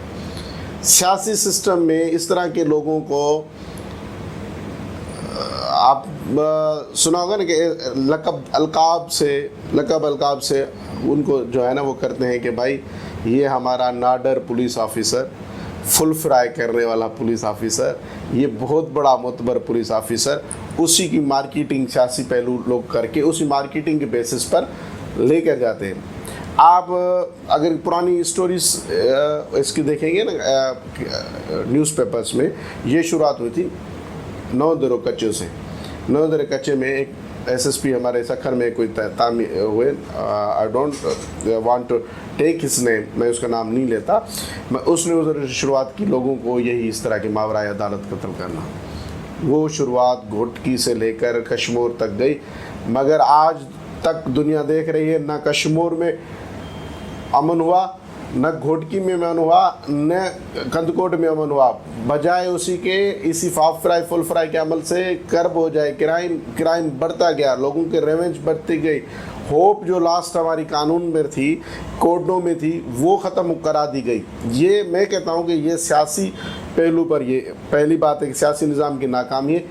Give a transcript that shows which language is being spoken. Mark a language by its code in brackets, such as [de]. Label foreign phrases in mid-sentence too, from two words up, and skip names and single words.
[ur] سیاسی سسٹم میں اس طرح کے لوگوں کو آپ سنا ہوگا نا کہ لقب القاب سے ان کو جو ہے نا وہ کرتے ہیں کہ بھائی یہ ہمارا نڈر [en] police officer, full fry [ur] کرنے والا [en] police officer, [ur] یہ بہت بڑا معتبر [en] police officer, [ur] اسی کی مارکیٹنگ سیاسی پہلو لوگ کر کے اسی مارکیٹنگ کے بیسس پر لے کر جاتے ہیں. آپ اگر پرانی سٹوریز اس کی دیکھیں گے نا نیوز پیپرز میں، یہ شروعات ہوئی تھی نودرو کچے سے. نودرو کچے میں ایک ایس ایس پی ہمارے سکھر میں کوئی تامی ہوئے, [en] I don't want to take his name, [ur] میں اس کا نام نہیں لیتا، میں اس نے ادھر شروعات کی لوگوں کو یہی اس طرح کے ماورائے عدالت قتل کرنا. وہ شروعات گھوٹکی سے لے کر کشمیر تک گئی، مگر آج تک دنیا دیکھ رہی ہے، نہ کشمیر میں امن ہوا, نہ گھوٹکی میں امن ہوا، نہ کندھکوٹ میں امن ہوا. بجائے اسی کے اسی [en] half fry full fry [ur] کے عمل سے کرب ہو جائے، کرائم بڑھتا گیا، لوگوں کے ریوینج بڑھتی گئی. ہوپ جو لاسٹ ہماری قانون میں تھی، کورٹوں میں تھی، وہ ختم کرا دی گئی. یہ میں کہتا ہوں کہ یہ سیاسی پہلو پر یہ پہلی بات ہے کہ سیاسی نظام کی ناکامی ہے.